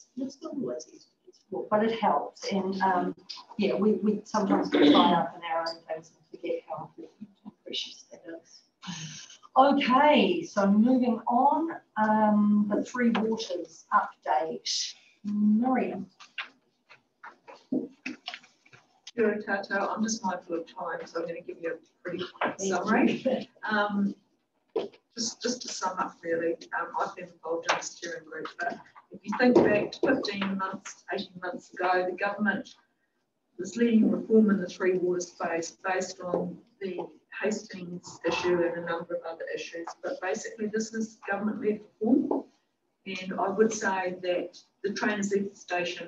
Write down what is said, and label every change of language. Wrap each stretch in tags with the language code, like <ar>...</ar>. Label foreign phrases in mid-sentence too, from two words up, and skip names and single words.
<en>It's not always easy to get support, but it helps. And yeah, we sometimes get tied up in our own things and forget how important and precious that is. Okay, so moving on, the Three Waters update. Miriam.</en> <mi>Kia ora tātou.</mi> <en>I'm just mindful of time, so I'm going to give you a pretty quick summary. Just to sum up, really, I've been involved in the steering group, but if you think back to 15 months, 18 months ago, the government was leading reform in the Three Waters space based on the Hastings issue and a number of other issues, but basically this is government-led reform, and I would say that the trainers left the station.</en>